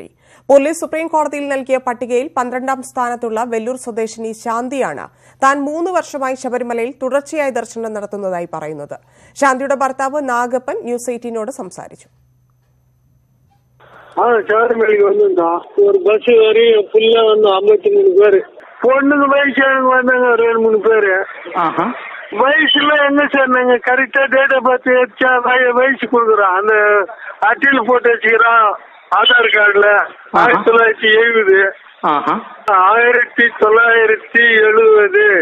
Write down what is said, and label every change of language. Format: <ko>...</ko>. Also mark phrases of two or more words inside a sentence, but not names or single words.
<ml>പോലീസ് സുപ്രീം കോടതിയിൽ നൽകിയ പട്ടികയിൽ 12ാം സ്ഥാനത്തുള്ള വെല്ലൂർ സ്വദേശിനി ശാന്തിയാണ് താൻ 3 വർഷമായി ശബരിമലയിൽ തുടർച്ചയായി ദർശനം നടത്തുന്നതായി പറയുന്നത്. ശാന്തിയുടെ ഭർത്താവ് നാഗപ്പൻ ന്യൂസ് 18നോട് സംസാരിച്ചു. ശബരിമലയ്ക്ക് വന്നിരുന്നോ? ഒരു ബസ് കയറി ഫുല്ല വന്നു 53 പേര്.</ml> <ta>பொண்ணுங்க வயசானவங்க வந்தாங்க ஒரு 2-3 பேரு. வயசுல எங்க சார் நாங்க கரெக்டா டேட்டா பார்த்து வச்சா வயசு கொடுக்குறோம். அந்த அட்டையில போட்டு வச்சுக்கிறோம் ஆதார் கார்டுல 1970. 1970.</ta>